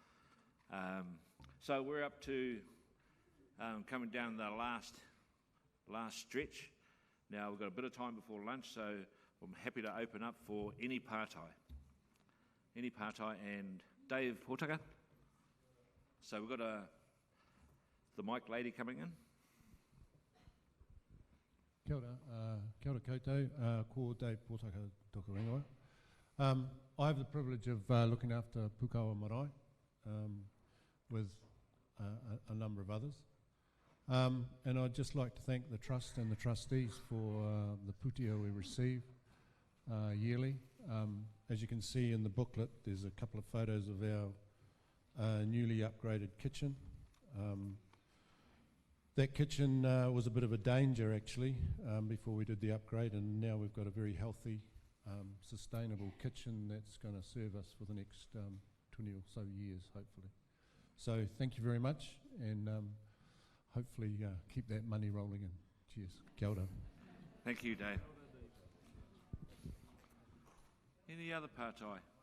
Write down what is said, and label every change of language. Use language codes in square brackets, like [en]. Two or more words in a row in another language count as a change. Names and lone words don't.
[en] So we're up to coming down the last stretch. Now we've got a bit of time before lunch, so I'm happy to open up for any partai. Any partai, and Dave Hotaka. So we've got the mic lady coming in. [mi] Kia ora koutou, ko Dave Hotaka toku ingoa. [en] I have the privilege of looking after Pukawa Marae with a number of others. And I'd just like to thank the Trust and the trustees for the pūtea we receive yearly. As you can see in the booklet, there's a couple of photos of our newly upgraded kitchen. That kitchen was a bit of a danger actually before we did the upgrade, and now we've got a very healthy, sustainable kitchen that's going to serve us for the next 20 or so years, hopefully. So thank you very much, and hopefully keep that money rolling in. Cheers. [mi] Kia ora. [en] Thank you, Dave. Any other partai?